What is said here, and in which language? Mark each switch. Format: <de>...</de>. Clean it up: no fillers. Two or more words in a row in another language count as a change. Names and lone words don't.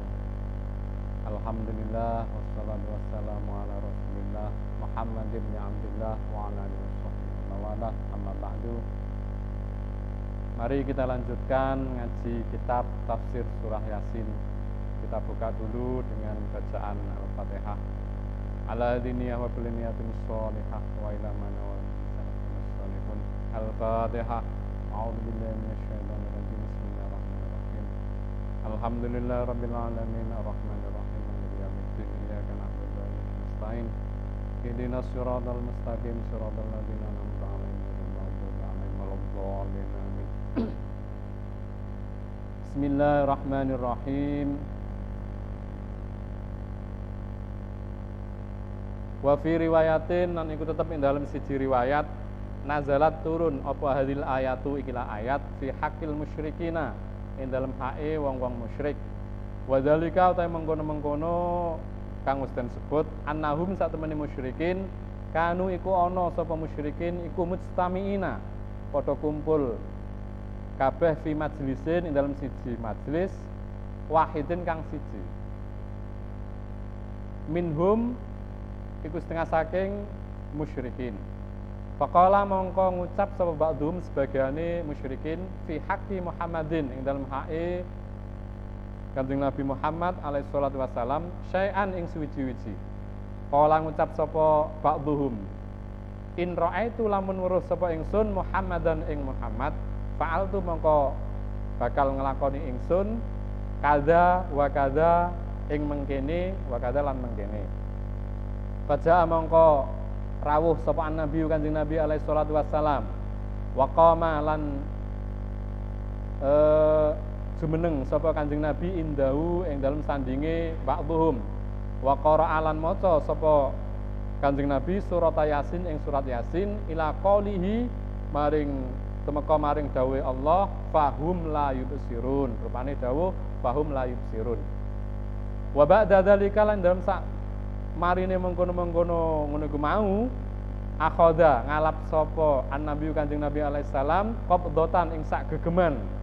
<ar>الحمد لله والصلاة والسلام على رسول الله محمد بن عبد الله وعلى آله وسلم. أما بعد.</ar> <id>Mari kita lanjutkan ngaji kitab tafsir surah Yasin. Kita buka dulu dengan bacaan Al-Fatihah.</id> <ar>على دينية وكل نية صالحة وإلى من و صالحون. Al-Fatihah. أعوذ بالله من الشيطان الرجيم. بسم الله الرحمن الرحيم. الحمد لله رب العالمين الرحمن الرحيم مالك يوم الدين إياك نعبد وإياك نستعين اهدنا الصراط المستقيم صراط الذين أنعمت عليهم غير المغضوب عليهم ولا الضالين آمين. Bismillahirrahmanirrahim. وفي رواية</ar> <jv>lan iku tetep ing dalem siji riwayat nazalat turun apa</jv> <ar>هذه الآية</ar> <jv>ikilah ayat</jv> <ar>في حق المشركين</ar> <jv>ing dalem hae wong-wong musyrik.</jv> <ar>وذلك</ar> <jv>utahe mengkono-mengkono kang wis den sebut annahum sak temene</jv> <ar>مشركين كانوا</ar> <jv>iku ana sapa musyrikin iku mujtamiina padha kumpul kabeh</jv> <ar>في مجلس</ar> <jv>ing dalem siji majlis wahidin kang siji. Minhum iku setengah saking musyrikin. Faqala mongko ngucap sapa ba'dhum sebagiane musyrikin</jv> <ar>في حق محمد</ar> <jv>ing dalem hae Kanjeng Nabi Muhammad</jv> <ar>عليه الصلاة والسلام</ar> <jv>syai'an ing suwiji-wiji. Qala ngucap sapa ba'dhum</jv> <ar>إن رأيت</ar> <jv>lamun weruh sapa ingsun Muhammadan ing Muhammad fa'altu mongko bakal nglakoni ingsun</jv> <ar>كذا وكذا</ar> <jv>ing mengkene</jv> <ar>وكذا</ar> <jv>lan mengkene. Faja'a mongko rawuh sapa Nabi Kanjeng Nabi</jv> <ar>عليه الصلاة والسلام وقام</ar> <jv>lan jumeneng sapa Kanjeng Nabi indahu ing dalem sandinge ba'dhum</jv> <ar>وقرأ</ar> <jv>lan maca sapa Kanjeng Nabi surat Yasin ing surat Yasin</jv> <ar>إلى قوله</ar> <jv>maring temeka maring dawuhe Allah</jv> <ar>فهم لا يبصرون</ar> <jv>rupane dawuh</jv> <ar>فهم لا يبصرون وبعد ذلك</ar> <jv>lan dalem sak marine mengkono-mengkono ngono iku mau akhoda ngalap sapa an-nabi Kanjeng Nabi</jv> <ar>عليه السلام</ar> <jv>qabdatan ing sak gegeman</jv>